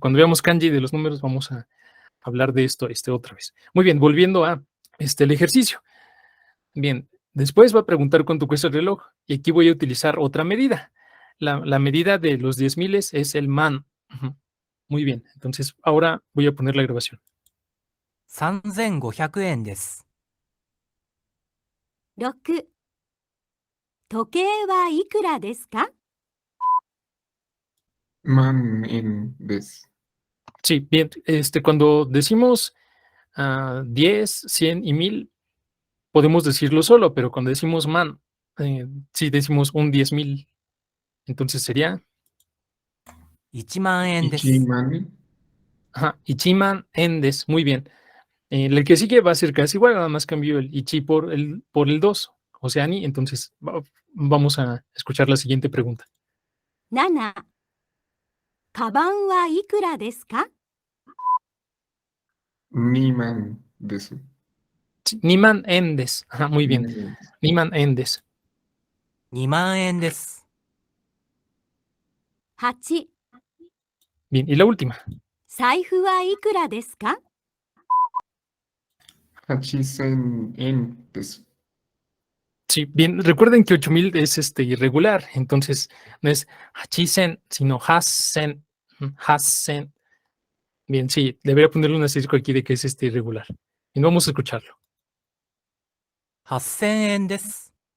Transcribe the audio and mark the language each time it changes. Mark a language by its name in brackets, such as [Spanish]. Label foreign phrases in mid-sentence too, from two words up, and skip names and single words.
[Spanish] Cuando veamos kanji de los números vamos a hablar de esto otra vez. Muy bien, volviendo a el ejercicio. Bien, después va a preguntar cuánto cuesta el reloj y aquí voy a utilizar otra medida. La medida de los 10,000 es el man. Muy bien, entonces ahora voy a poner la grabación. [Japanese] 3500 円です。 6、時計はいくらですか万円です。 [Spanish] Sí, bien, cuando decimos 10, 100 y 1000, podemos decirlo solo, pero cuando decimos man, sí decimos un 10,000, entonces sería [Japanese] 1万円です。 1万いちまん円です, [Spanish] muy bien. El que sigue va a ser casi igual, nada más cambio el ichi por el 2, o sea, ni. Entonces, vamos a escuchar la siguiente pregunta. [Japanese] 7、カバンはいくらですか？二万です. [Spanish] Sí, [Japanese] 二万円です. [Spanish] Ajá, muy bien. [Japanese] 二万円です. 2万円です。 8、 [Spanish] Bien, y la última. [Japanese] 財布はいくらですか？八千円です. [Spanish] Sí, bien, recuerden que 8000 es irregular, entonces no es hachisen, sino hasen. Hasen. Bien, sí, debería ponerle un asterisco aquí de que es irregular. Y vamos a escucharlo. [Japanese] 8000 円です。